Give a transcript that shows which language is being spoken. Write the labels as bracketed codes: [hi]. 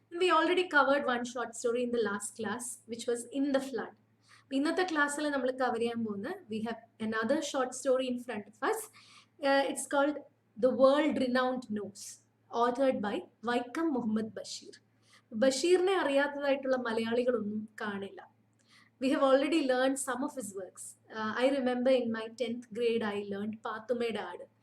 [en] We already covered one short story in the last class, which was In the Flood. [ml] ഇന്നത്തെ ക്ലാസ്സിൽ നമ്മൾ cover ചെയ്യാൻ പോകുന്ന [en] We have another short story in front of us. It's called The World Renowned Knows, authored by Vaikom Muhammad Basheer. [ml] ബഷീറിനെ അറിയാത്തതായിട്ടുള്ള മലയാളികളൊന്നും കാണില്ല. [en] We have already learned some of his works. I remember in my 10th grade, I learned Pathumeda Aadu.